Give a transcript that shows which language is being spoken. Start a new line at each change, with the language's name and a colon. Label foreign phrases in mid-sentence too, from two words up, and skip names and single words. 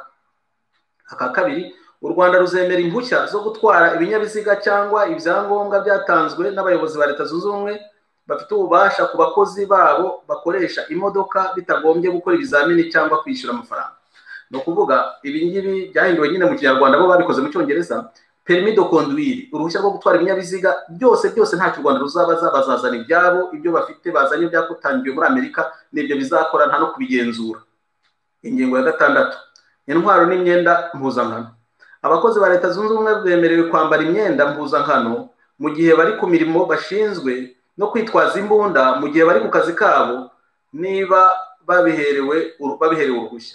Kinyarwanda: Aka kabiri, u Rwanda ruzemera impushya zo gutwara ibinyabiziga cyangwa ibyangombwa byatanzwe n'abayobozi ba Leta Zunze Ubumwe bafite ububasha ku bakozi babo bakoresha imodoka bitagombye gukora ibizamini cyangwa kwishyura amafaranga. No kuvuga ibi ngibi byahinduwe nyine mu Kinyarwanda, bo babikoze mu Cyongereza.
French: Permis de conduire,
Kinyarwanda: uruhushya rwo gutwara ibinyabiziga, byose nta Rwanda ruzabaza, bazazana ibyabo, ibyo bafite bazanye byakutangiwe muri Amerika n'ibyo bizakora, nta no kubigenzura. Ingingo ya 6, intwaro n'imyenda mpuzankano. Abakozi ba Leta Zunze Ubumwe bemerewe kwambara imyenda mpuzankano mu gihe bari ku mirimo bashinzwe no kwitwaza imbunda mu gihe bari ku kazi kabo niba babiherewe uruhushya.